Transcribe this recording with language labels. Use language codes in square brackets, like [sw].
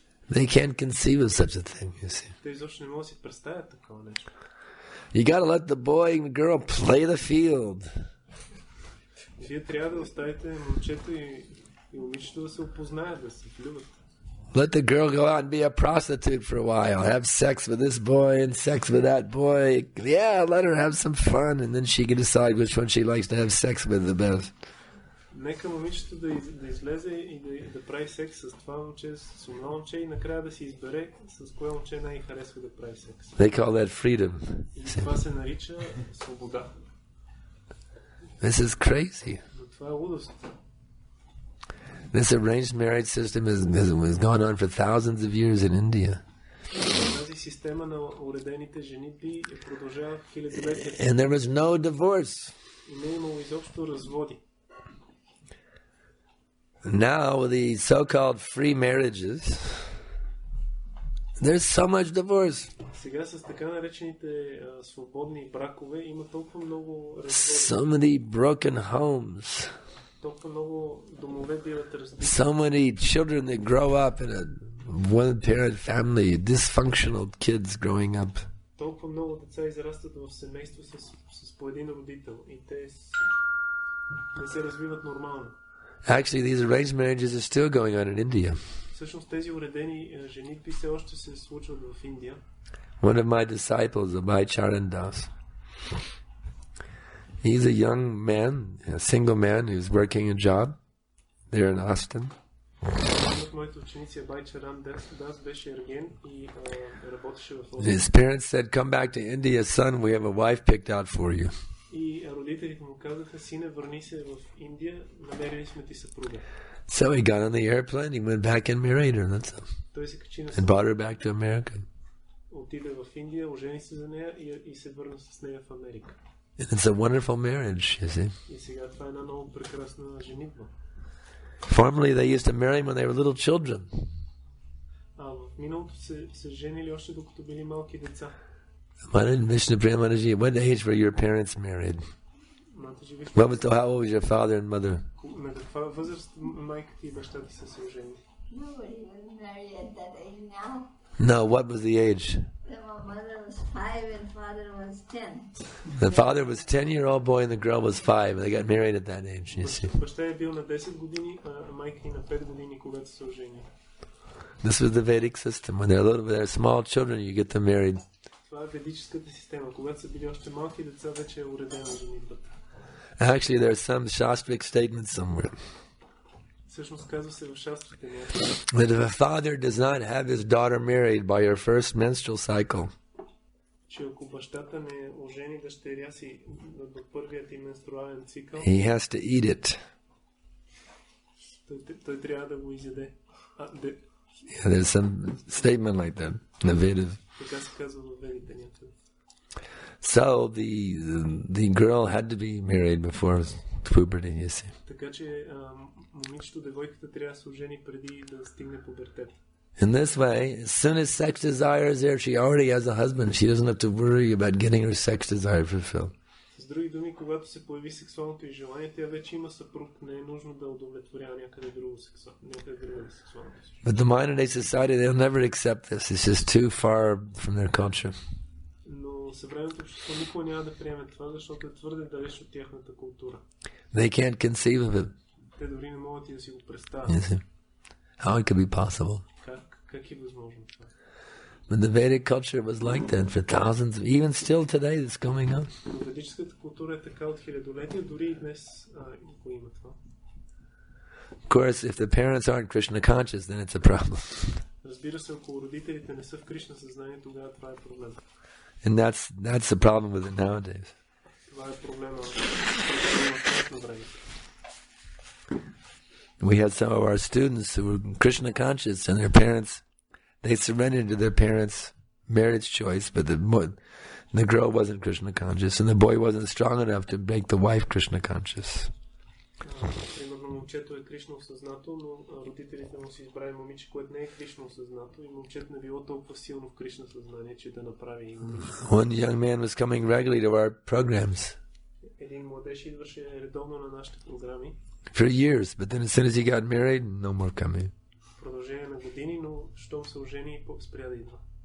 [en] They can't conceive of such a thing, you see. [bg] Те изобщо не могат да си представят такова нещо. [en] You got to let the boy and girl play the field. [bg] Вие трябва да оставите момчето и момичето да се опознаят, да се влюбят. [en] Let the girl go out and be a prostitute for a while. Have sex with this boy and sex with that boy. Yeah, let her have some fun, and then she can decide which one she likes to have sex with the best. [bg] Нека момичето да излезе и да прави секс с това момче, с това момче и накрая да си избере с кое момче най-харесва да прави секс. [en] They call that freedom. [bg] И това се нарича свобода. [en] This is crazy. [bg] Но това е лудост. [en] This arranged marriage system has gone on for thousands of years in India. [bg] Тази система на уредените женитби продължава хилядолетия. [en] And there was no divorce. [bg] И не е имало изобщо разводи. [en] Now, with the so-called free marriages, there's so much divorce. [bg] Сега с така наречените свободни бракове има толкова много разводи. [en] So many broken homes. [bg] Толкова много домове биват разбити. [en] So many children that grow up in a one-parent family, dysfunctional kids growing up. [bg] Толкова много деца израстват в семейство с по един родител и те не се развиват нормално. [en] Actually, these arranged marriages are still going on in India. [bg] Всъщност тези уредени женитби все още се случват в Индия. [en] One of my disciples, Abhay Charan Das, he's a young man, a single man who's working a job there in Austin. [bg] Моите ученици Абхай Чаран Дас беше ерген и работеше в Остин. [en] His parents said, "Come back to India, son. We have a wife picked out for you." [bg] И родителите му казаха: "Сине, върни се в Индия, намерили сме ти съпруга." [en] So he got on the airplane. He went back and married her. That's all. [bg] Той се качи на [en] And brought her back to America. [bg] отиде в Индия, ожени се за нея и се върна с нея в Америка. [en] And it's a wonderful marriage, you see. [bg] И сега това е една много прекрасна женитба. [en] Formerly, they used to marry when they were little children. [bg] В миналото се женили още докато били малки деца. [en] Vishnu Premanaji, what age were your parents married? How old was your father and mother? [bg] На каква възраст майката и бащата са се оженили? [en] Nobody was married at that age now. No, what was the age? My mother was 5 and father was 10. The father was 10-year-old boy and the girl was 5. They got married at that age, you see. [bg] Баща е бил на 10 години, а майка и на 5 години, когато се оженили. [en] This was the Vedic system. When they're small children, you get them married. [bg] Това е ведическата система. Когато са били още малки деца, вече е уредена женитбата. [en] Actually, there's some shastric statement somewhere [bg] Всъщност казва се в шастрите [en] that if a father does not have his daughter married by her first menstrual cycle, [bg] че ако бащата не ожени дъщеря си до първият им менструален цикъл, [en] he has to eat it. [bg] Той трябва да го изяде. [en] Yeah, there's some statement like that in the Vedas. [bg] Така се казва в Ведите някъде. [en] So the girl had to be married before puberty, you see. [bg] Така че момичето, девойката трябва да се ожени преди да стигне пубертет. [en] In this way, as soon as sex desire is there, she already has a husband. She doesn't have to worry about getting her sex desire fulfilled. [bg] С други думи, когато се появи сексуалното й желание, тя вече има съпруг. Не е нужно да удовлетворява някъде друго сексуалното си. [en] But the modern-day society, they'll never accept this. It's just too far from their culture. [bg] Но съвременното общество никога няма да приеме това, защото е твърде далеч от тяхната култура. [en] They can't conceive of it. [bg] Те дори не могат и да си го представят. [en] How it could be possible? [bg] Как е възможно това? [en] But the Vedic culture was like that for thousands, even still today it's going on. [bg] Ведическата култура е така от хилядолетия, дори и днес го има това. [en] Of course, if the parents aren't Krishna conscious, then it's a problem. [bg] Разбира се, ако родителите не са в Кришна съзнание, тогава това е проблем. [en] And that's the problem with it nowadays. [bg] Това е проблема в това време. [en] We had some of our students who were Krishna conscious, and their parents, they surrendered to their parents' marriage choice, but the girl wasn't Krishna conscious, and the boy wasn't strong enough to make the wife Krishna conscious. [bg] Примерно момчето е Кришна осъзнато, но родителите му си избрали момиче, което не е Кришна осъзнато, и момчето не било толкова силно в Кришна съзнание, че да направи и момиче. [en] One young man was coming regularly to our programs. [bg] Един младеж идваше редовно на нашите програми. [en] For years, but then as soon as he got married, no more coming. [bg] продължение на години, но щом се ожени, спря да идва.